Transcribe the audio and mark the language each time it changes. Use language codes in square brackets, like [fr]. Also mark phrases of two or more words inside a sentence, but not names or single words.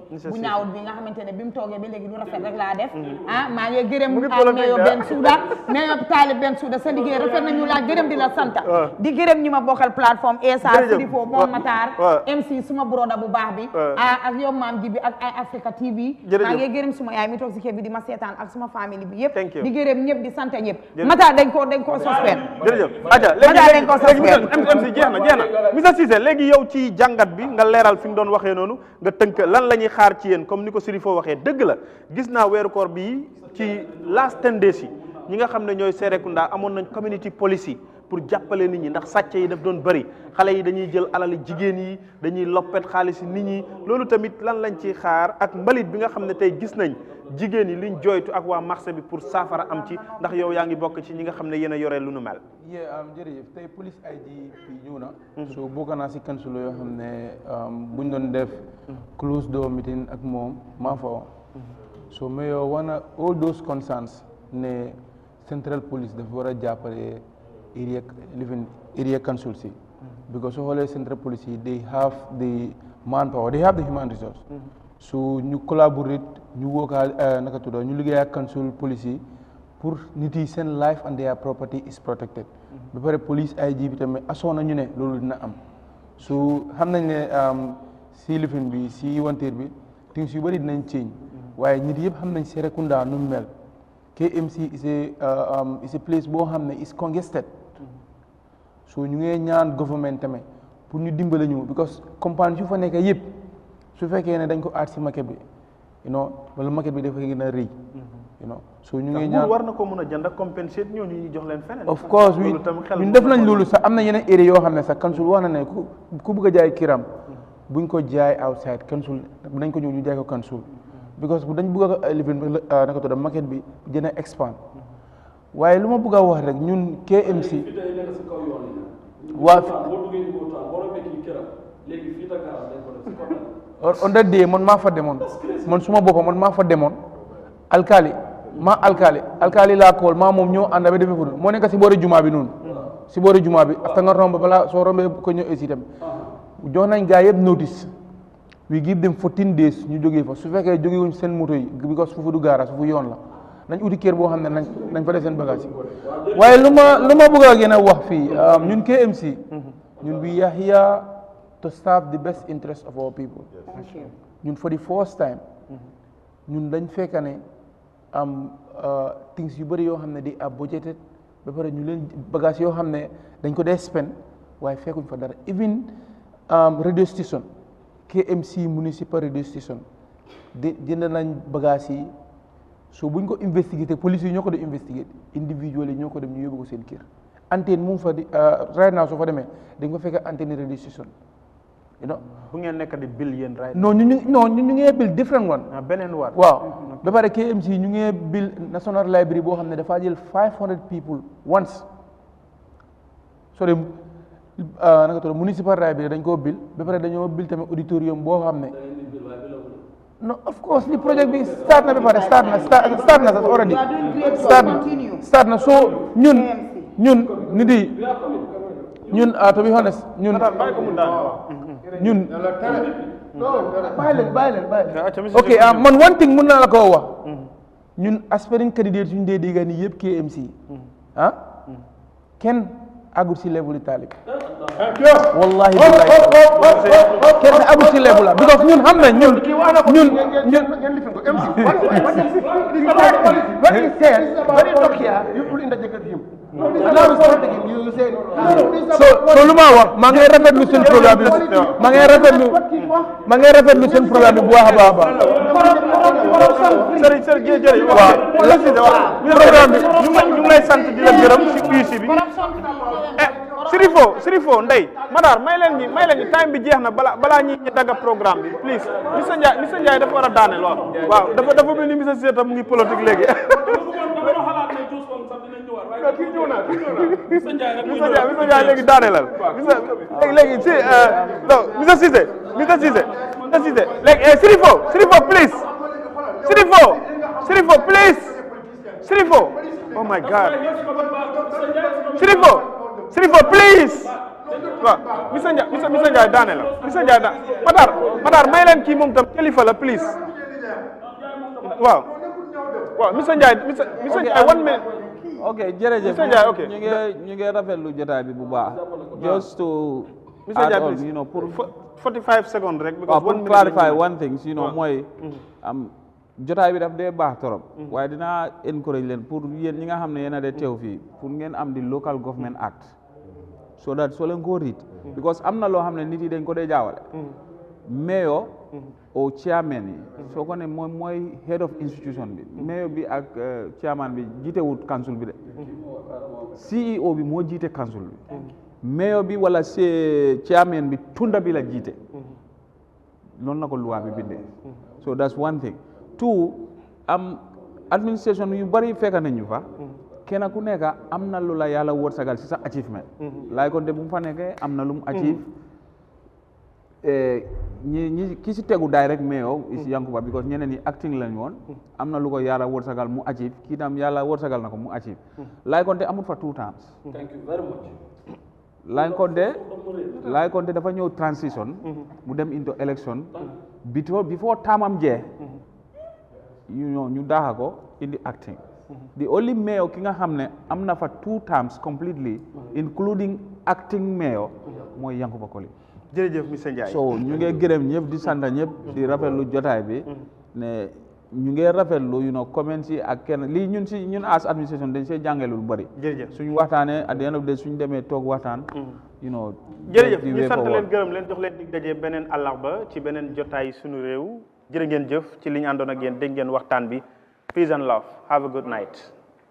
[wo] bu ñaawut bi nga xamante ne bi mu toogee ba léegi lu rafet rek laa def maa ngi gërëm meyo benn suuda meyo Taalib benn suuda sa liggéey rafet nañu laa gërëm di la santa di gërëm ñi ma bokkal plateforme esa Sirifo moom Matar MC suma broda bu baax bi ak yow maam ji bi ak ay Africa TV maa ngi gërëm suma yaay mi toog si kër bi di ma seetaan ak suma famille bi yëpp di gërëm ñëpp di sant ñëpp Matar dañ koo suspend jërëjëf aja léegi MC jeex na Mr Cissé léegi yow ci jàngat bi nga leeral fi nga doon waxee noonu nga tënk lan la ñuy xaar ci yéen comme ni ko Sirifo waxee dëgg la gis naa weeru koor bi ci [en] last 10 days [wo] yi ñi nga xam ne ñooy Serekunda amoon nañ [en] community policy [wo] pour jàppale nit ñi ndax sàcc yi daf doon bëri xale yi dañuy jël alali jigéen yi dañuy loppet xaalis nit ñi loolu tamit lan lañ ciy xaar ak mbalit bi nga xam ne tey gis nañ jigéen yi liñ jooytu ak waa marché bi pour saafara am ci ndax yow yaa ngi bokk ci ñi nga xam ne yéen a yore lu nu mel. jërëjëf tey police IGP ñëw na. so bokk naa si kansulo yoo xam ne buñ doon def [en] close door meeting [wo] ak moom maa fa woon. so mais yow wana [en] all those concerns [wo] ne [en] central police [wo] dafa war a jàppale [en] area council [wo] si because soo xoolee [en] central police [wo] yi they [en] have the manpower they have the human resource so [wo] ñu collaborate ñu wookaal naka tudda ñu liggéey ak council police yi pour nit yi seen [en] life and their property is protected [wo] ba pare police IG bi tamit asoo nañu ne loolu dina am so xam nañ ne si lifin bi si wanteer bi things yu bëri dinañ change waaye nit yëpp xam nañ Serekunda nu mel [en] KMC is a place [wo] boo xam ne [en] is congested [wo] so ñu ngi ñaan government tamit pour ñu dimbale ñu because compagnie yu fa nekk yëpp su fekkee ne dañ ko aat si market bi wala market bi dafa gën a rëy so ñu ngi ñaan war na ko mën a jënd ak compensate ñooñu ñu jox leen feneen [en] of course [wo] ñun def nañ loolu sax am na yeneen area yoo xam ne sax council wax na ne ku bëgg a jaay kiram buñ ko jaay [en] outside council [wo] nañ ko ñëw ñu jaay ko council because dañ bëgg a living naka tudda market bi gën a expand waaye lu ma bëgg a wax rek ñun KMC waa [en] on that day [wo] man maa fa demoon man suma boppam man maa fa demoon alkali laa kool maa moom ñoo ànd ba defee fa moo nekk si boori jumaa bi noonu si boori jumaa bi after nga romb balaa soo rombee ko ñëw aussi tamit jox nañ gaa yëpp [en] notice we give them 14 days [wo] ñu jógee fa su fekkee jógee wuñ seen moto yi because foofu du gaara foofu yoon la nañ uti kër boo xam ne nañ fa def seen bagage yi waaye lu ma bëgg a gën a wax fii ñun KMC ñun [en] we are here to serve the best interest of our people [wo] ñun for [en] the first time [wo] ñun dañ fekk ne am things yu bëri yoo xam ne di [en] are budgeted [wo] ba pare ñu leen bagage yoo xam ne dañ ko dee spend waaye fekkuñ fa dara [en] even radio station KMC municipal radio station [wo] jënd nañ bagage yi so buñ ko investigué police yi ñoo ko di investigué individual yi ñoo ko dem ñu yóbbu ko seen kër antenne mu fa di [en] right now [wo] soo fa demee dañ ko fekk antenne [en] radio station [wo] bu ngeen nekk di bill yéen right non ñu ngi bill [en] different one [wo] beneen war waaw ba pare KMC ñu ngi bill [en] national library [wo] boo xam ne dafa jël [en] 500 people once so [wo] de naka tudd [en] municipal library [wo] dañ koo bill ba pare dañoo bill tamit auditorium boo xam ne [en] no of course [wo] li project bi start na ba pare start na sax [en] already start [wo] na so ñun nit yi ñun [en] to be honest [wo] ñun bàyyi leen ok man [en] one thing [wo] mën naa la koo wax ñun [en] aspiring candidate [wo] suñu dee dégga nii yëpp KMC kenn àggul si level Talib [ar] wallahi billahi [wo] kenn abu ci lebu la because ñun xam nañ ñun [en] when he said when he talk here you put in the jacket him now he's not taking you say [wo] so lu ma wax maa ngi rafetlu seen programme bi maa ngi rafetlu seen programme bi bu baax a baax sëriñ jërëjëf waaw programme bi ñu ngi lay sant di la gërëm ci UIC bi Sirifo Ndeye Matar may leen ñi time bi jeex na balaa ñi dagga programme bi please Mr Ndiaye dafa war a daaneel waaw dafa mel ni Mr Cissé mu ngi politique léegi Mr Ndiaye léegi daaneelal léegi si non Mr Cissé léegi Sirifo please Sirifo [en] oh my God [wo] Sirifo please waaw Mr Ndiaye daane la Mr Ndiaye daane Matar may leen kii moom tam kilifa la please waaw Mr Ndiaye 1 minute ok jërëjëf Mr Ndiaye ok ñu ngi rafetlu jotaay bi bu baax [en] just to [wo] Mr Ndiaye [en] add on, you know, pour 45 seconds rek because [wo] pour [en] clarify one thing you know [wo] mooy jotaay bi daf dee baax torop waaye dinaa encourage leen pour yéen ñi nga xam ne yéen a dee teew fii pour ngeen am di [en] local government act so that [wo] soo leen koo riit because am na loo xam ne nit yi dañ ko dee jaawale mayor au chairman yi soo ko ne mooy [en] head of [wo] institution bi mayor bi ak chairman bi jiitewut council bi de CEO bi moo jiite council bi mayor bi wala chairman bi tunda bi la jiite noonu la ko loi bi bindee [en] so that's one thing two administration [wo] yu bari fekk nañu fa kenn ku nekk am na lu la yàlla wërsëgal si sa achievement laay konte bu mu fa nekkee am na lu mu achieve ñi ki si tegu direct mayor isi Yankuba because ñeneen ñi acting lañ woon am na lu ko yàlla wërsëgal mu achieve kii tam yàlla wërsëgal na ko mu achieve laay konte amul fa [en] 2 terms thank you very much [wo] laay konte dafa ñëw transition mu dem [en] into election before [wo] taamam jee ñu daaxa ko indi acting [en] the only mayor [wo] ki nga xam ne am na fa [en] 2 terms completely including acting mayor [wo] mooy Yankuba Colley jërëjëf monsieur Ndiaye so ñu ngi gërëm ñëpp di sant ñëpp di rafetlu jotaay bi ne ñu ngi rafetlu comments yi ak kenn lii ñun [en] as administration [wo] dañ see jàngee lu bari jërëjëf suñu waxtaanee [en] at the end of the day [wo] suñu demee toog waxtaan jërëjëf ñu sant leen gërëm leen jox leen dig daje beneen àllarba ci beneen jotaay sunu réew jërë ngeen jëf ci li ñu àndoon ak yéen dégg ngeen waxtaan bi [en] peace and love have a good night